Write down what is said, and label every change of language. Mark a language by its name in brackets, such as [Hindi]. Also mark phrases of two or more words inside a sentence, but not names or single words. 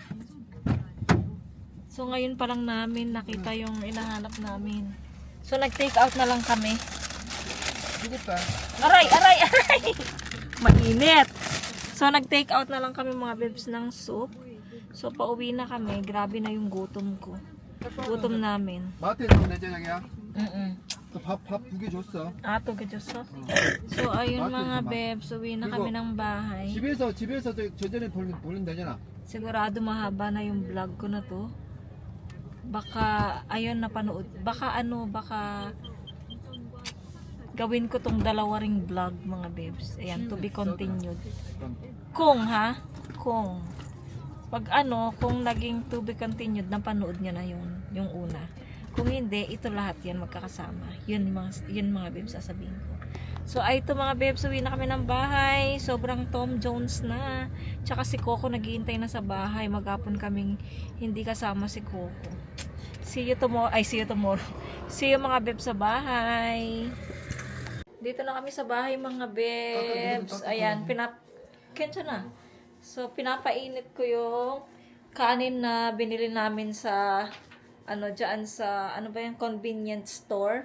[Filipino] So, ngayon pa lang namin nakita yung hinahanap namin. So, nag- [English] take out [Filipino] na lang kami. Aray! Mainit! So, nag- [English] take out [Filipino] na lang kami mga babes ng soup. So, pauwi na kami. Grabe na yung gutom ko. Gutom namin. [Korean] 마트에 좀 내자 자기야. 밥 2개 줬어. 2개 줬어? [Filipino] So, ayun mga babes. Uwi na kami ng bahay. [Korean] 집에서 저전에 보면 되잖아. [Filipino] Sigurado mahaba na yung vlog ko na to. Baka, ayun napanood. Baka gawin ko tong dalawa ring vlog mga bebs. Ayan, [English] to be continued. [Filipino] Kung pag kung naging [English] to be continued, [Filipino] napanood nyo na yung una. Kung hindi, ito lahat yan magkakasama. Yun mga bebs sasabihin ko. So, ay ito mga bebs, uwi na kami ng bahay. Sobrang Tom Jones na. Tsaka si Coco naghihintay na sa bahay. Maghapon kaming hindi kasama si Coco. [English] See you tomorrow. See you [Filipino] mga bebs sa bahay. Dito na kami sa bahay mga bebs. Ayan, kensya na. So, pinapainit ko yung kanin na binili namin sa dyan sa, [English] convenience store.